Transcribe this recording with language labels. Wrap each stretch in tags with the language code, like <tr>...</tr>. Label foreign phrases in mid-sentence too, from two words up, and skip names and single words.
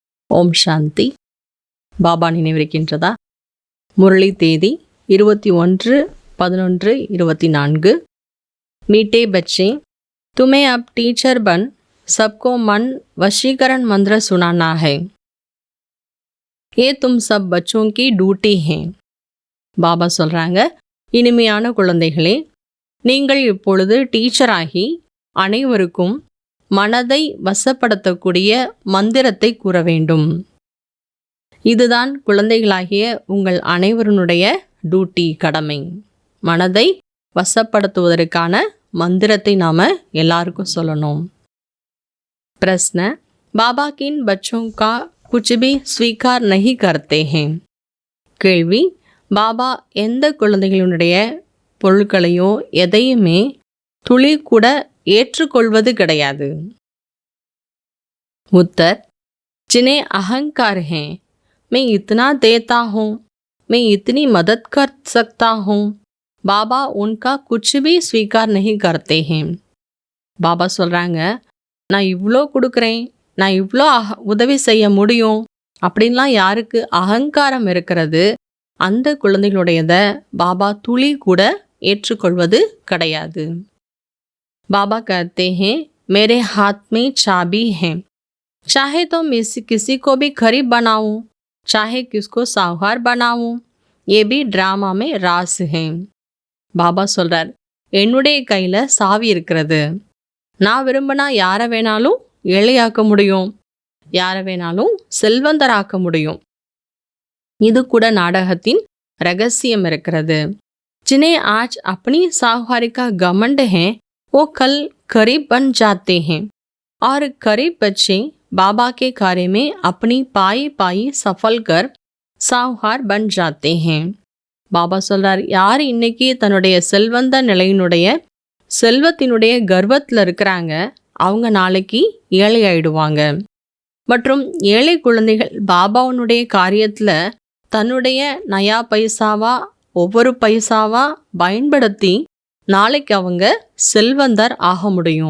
<ta>ஓம் சாந்தி. பாபா நினைவிருக்கின்றதா? முரளி தேதி 21/11/24.</ta> <hi>मीठे बच्चे, तुम्हें अब टीचर बन सबको मन वशीकरण मंत्र सुनाना है. ये तुम सब बच्चों की ड्यूटी है.</hi> <ta>பாபா சொல்றாங்க, இனிமையான குழந்தைகளே, நீங்கள் இப்பொழுது டீச்சராகி அனைவருக்கும் மனதை வசப்படுத்தக்கூடிய மந்திரத்தை கூற வேண்டும். இதுதான் குழந்தைகளாகிய உங்கள் அனைவருடைய டியூட்டி, கடமை. மனதை வசப்படுத்துவதற்கான மந்திரத்தை நாம எல்லாருக்கும் சொல்லணும்.</ta> <hi>प्रश्न, बाबा किन बच्चों का कुछ भी स्वीकार नहीं करते हैं?</hi> <ta>கேள்வி, பாபா எந்த குழந்தைகளுடைய பொருட்களையோ எதையுமே துளி கூட ஏற்றுக்கொள்வது கிடையாது.</ta> <hi>उत्तर, जिन्हें अहंकार है, मैं इतना देता हूँ, मैं इतनी मदद कर सकता हूँ, பாபா उनका कुछ भी स्वीकार नहीं करते हैं.</hi> <ta>பாபா சொல்கிறாங்க, நான் இவ்வளோ கொடுக்குறேன், நான் இவ்வளோ உதவி செய்ய முடியும் அப்படின்லாம் யாருக்கு அகங்காரம் இருக்கிறது, அந்த குழந்தைகளுடையத பாபா துளி கூட ஏற்றுக்கொள்வது கிடையாது.</ta> <hi>बाबा कहते हैं, मेरे हाथ में चाबी है, चाहे तो मैं किसी को भी गरीब बनाऊं, चाहे किसको साहूकार बनाऊं, ये भी ड्रामा में रास है.</hi> <ta>பாபா சொல்றார், என்னுடைய கையில் சாவி இருக்கிறது. நான் விரும்பினா யாரை வேணாலும் ஏழையாக்க முடியும், யாரை வேணாலும் செல்வந்தராக்க முடியும். இது கூட நாடகத்தின் ரகசியம் இருக்கிறது.</ta> <hi>जिन्हें आज अपनी साहूकारी का घमंड है, वो कल गरीब बन जाते हैं और गरीब बच्चे बाबा के कार्य में अपनी पाई पाई सफल कर साहूकार बन जाते हैं.</hi> <ta>பாபா சொல்றார், யார் இன்னைக்கு தன்னுடைய செல்வந்த நிலையினுடைய செல்வத்தினுடைய கர்வத்தில் இருக்கிறாங்க, அவங்க நாளைக்கு ஏழை ஆயிடுவாங்க. மற்றும் ஏழை குழந்தைகள் பாபாவுடைய காரியத்தில் தன்னுடைய நயா பைசாவா ஒவ்வொரு பைசாவா பயன்படுத்தி நாளைக்கு அவங்க செல்வந்தர் ஆக முடியும்.</ta>